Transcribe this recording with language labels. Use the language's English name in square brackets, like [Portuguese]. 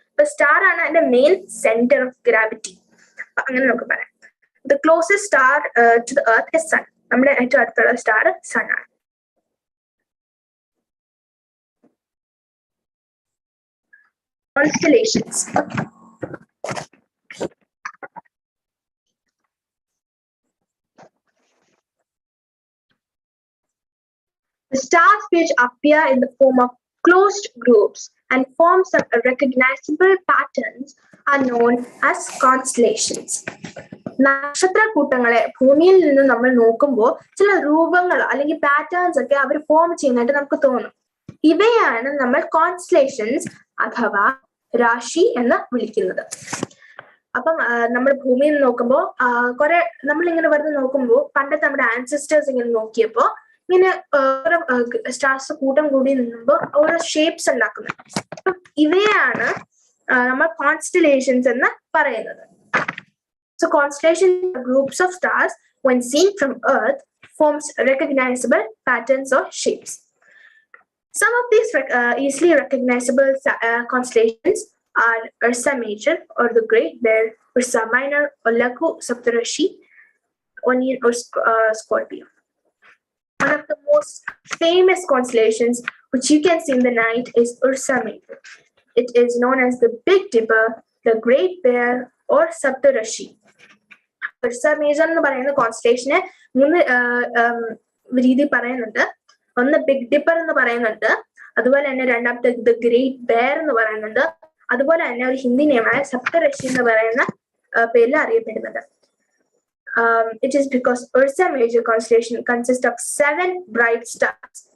[Malayalam] അപ്പൊ സ്റ്റാർ ആണ് അതിന്റെ [English] Main centre of gravity. [Malayalam] അങ്ങനെ നമുക്ക് പറയാം. [English] The closest star to the Earth is Sun. [Malayalam] നമ്മുടെ ഏറ്റവും അടുത്തുള്ള സ്റ്റാർ സൺ ആണ്. [English] Constellations. The stars which appear in the form of closed groups and form some recognizable patterns are known as constellations. [Malayalam] നക്ഷത്രക്കൂട്ടങ്ങളെ ഭൂമിയിൽ നിന്ന് നമ്മൾ നോക്കുമ്പോൾ ചില രൂപങ്ങൾ അല്ലെങ്കിൽ പാറ്റേൺസ് ഒക്കെ അവർ ഫോം ചെയ്യുന്നതായിട്ട് നമുക്ക് തോന്നും. ഇവയാണ് നമ്മൾ കോൺസ്റ്റലേഷൻസ് അഥവാ രാശി എന്ന് വിളിക്കുന്നത്. അപ്പം നമ്മൾ ഭൂമിയിൽ നോക്കുമ്പോൾ കുറെ നമ്മളിങ്ങനെ വെറുതെ നോക്കുമ്പോൾ പണ്ടത്തെ നമ്മുടെ ആൻസിസ്റ്റേഴ്സ് ഇങ്ങനെ നോക്കിയപ്പോ ഇങ്ങനെ ഓരോ സ്റ്റാർസ് കൂട്ടം കൂടി നിന്നുമ്പോൾ ഓരോ ഷേപ്സ് ഉണ്ടാക്കുന്നത്. അപ്പം ഇവയാണ് നമ്മൾ കോൺസ്റ്റലേഷൻസ് എന്ന് പറയുന്നത്. [English] So constellations are groups of stars when seen from Earth forms recognizable patterns or shapes. Some of these easily recognizable constellations are Ursa Major or the Great Bear, Ursa Minor or Laku Saptarishi, Onion or Scorpio. One of the most famous constellations which you can see in the night is Ursa Major. It is known as the Big Dipper, the Great Bear or Saptarishi. [Malayalam] Ursa Major എന്ന് പറയുന്ന കോൺസ്റ്റലേഷനെ മൂന്ന് രീതി പറയുന്നുണ്ട്. ഒന്ന് big Dipper എന്ന് പറയുന്നുണ്ട്, അതുപോലെ തന്നെ രണ്ടാമത്തെ ദ ഗ്രേറ്റ് ബെയർ എന്ന് പറയുന്നുണ്ട്, അതുപോലെ തന്നെ ഒരു ഹിന്ദി നെയിമായ സപ്തഋഷി എന്ന് പറയുന്ന പേരിൽ അറിയപ്പെടുന്നത്. [English] It is because Ursa Major constellation consists of 7 bright stars.